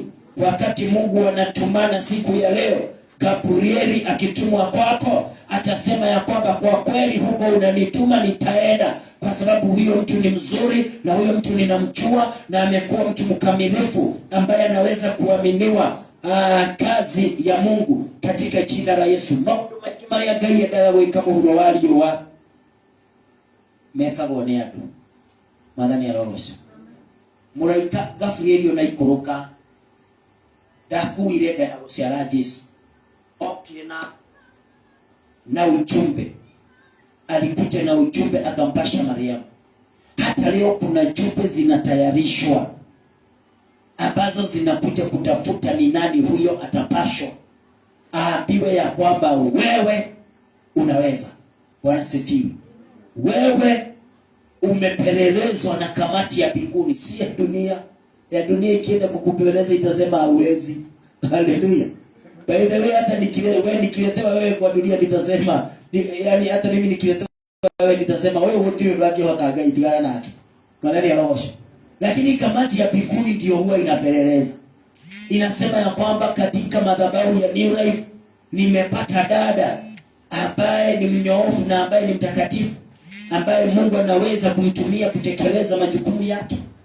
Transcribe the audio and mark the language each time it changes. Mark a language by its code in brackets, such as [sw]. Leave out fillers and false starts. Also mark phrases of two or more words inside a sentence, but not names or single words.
[sw] Wakati Mungu anatumana siku ya leo, Gabrieli akitumwa kwako, atasema ya kwamba kwa kweli huko unanituma nitaenda, kwa sababu huyo mtu ni mzuri na huyo mtu ninamjua na amekuwa mtu mkamilifu ambaye anaweza kuaminiwa kazi ya Mungu katika jina la Yesu. [ki] Maundu maingi maria Ngai endaga gwika muhuro wa riũa mekagwo nĩ andũ. Mwathani arogoca. Mũraika Gabrieli ona ikũrũka ndakuire nda ya gũciara Jesu, okire na ujumbe. [sw] Alikuja na ujumbe akampasha Mariamu. Hata leo kuna jumbe zinatayarishwa ambazo zinakuja kutafuta ni nani huyo atapashwa, aambiwe ya kwamba wewe unaweza. Bwana sifiwe. Wewe umepelelezwa na kamati ya mbinguni, si ya dunia. Ya dunia ikienda kukupeleleza itasema hauwezi. Haleluya. [en] By the way, [sw] hata nikiletewa wewe kwa dunia nitasema, yani hata mimi nikiletewa wewe nitasema wewe wote wake [ki] hotanga itigana nake. Mwadhani arosho. [sw] Lakini kamati ya mbinguni ndio huwa inapeleleza. Inasema ya kwamba katika madhabahu ya New Life nimepata dada ambaye ni mnyoofu na ambaye ni mtakatifu, ambaye Mungu anaweza kumtumia kutekeleza majukumu yake.